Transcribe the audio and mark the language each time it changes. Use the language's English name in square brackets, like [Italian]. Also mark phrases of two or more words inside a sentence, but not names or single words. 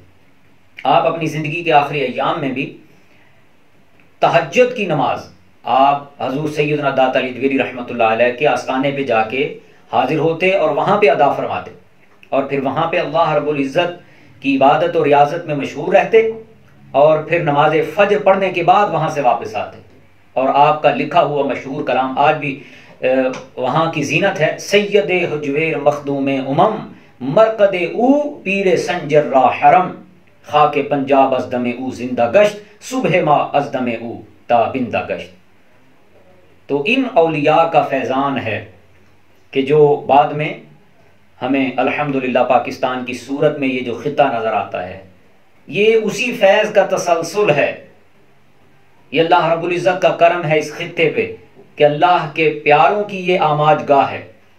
[Urdu] آپ اپنی زندگی کے آخری ایام میں بھی تہجد کی نماز آپ حضور سیدنا داتا علی حجویری [Arabic] رحمۃ اللہ علیہ [Urdu] کے آستانے پہ جا کے حاضر ہوتے اور وہاں پہ ادا فرماتے، اور پھر وہاں پہ اللہ رب العزت کی عبادت اور ریاضت میں مشغول رہتے، اور پھر نماز فجر پڑھنے کے بعد وہاں سے واپس آتے۔ اور آپ کا لکھا ہوا مشہور کلام آج بھی وہاں کی زینت ہے: [Persian] سید حجویر مخدوم امم، مرقد او پیر سنجر را حرم، خاک پنجاب از دم او زندہ گشت، صبح ما از دم او تا بندہ گشت۔ [Urdu] تو ان اولیاء کا فیضان ہے کہ جو بعد میں ہمیں الحمدللہ پاکستان کی صورت میں یہ جو خطہ نظر آتا ہے، یہ اسی فیض کا تسلسل ہے۔ یہ اللہ رب العزت کا کرم ہے اس خطے پہ کہ اللہ کے پیاروں کی یہ آماج گاہ ہے۔